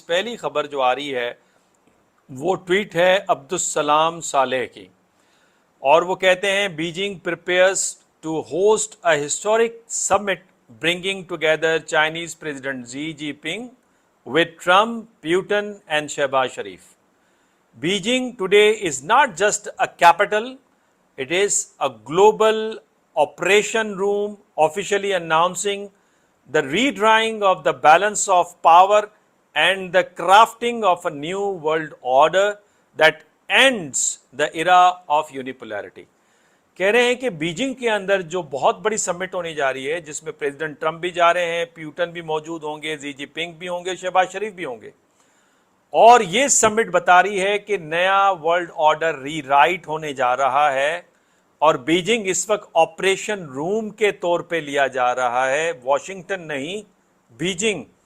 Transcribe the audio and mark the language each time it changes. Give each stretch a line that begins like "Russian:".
Hindi: पहली खबर जो आ रही है वो ट्वीट है अब्दुस्सलाम सालेह की, और वो कहते हैं
English: Beijing prepares to host a historic summit bringing together Chinese president Xi Jinping with Trump, Putin, and Shehbaz Sharif. Beijing today is not just a capital, it is a global operation room officially announcing the redrawing of the balance of power and the crafting of a new world order that ends the era of unipolarity.
Hindi: कह रहे हैं कि Beijing के अंदर जो बहुत बड़ी summit होने जा रही है, जिसमें प्रेसिडेंट ट्रंप भी जा रहे हैं, प्यूटन भी मौजूद होंगे, जी जिनपिंग भी होंगे, शहबाज शरीफ भी होंगे, और ये समिट बता रही है कि नया वर्ल्ड ऑर्डर रीराइट होने जा रहा है, और बीजिंग इस वक्त ऑपरेशन रूम के तौर पे लिया जा रहा है, वॉशिंगटन नहीं, बीजिंग।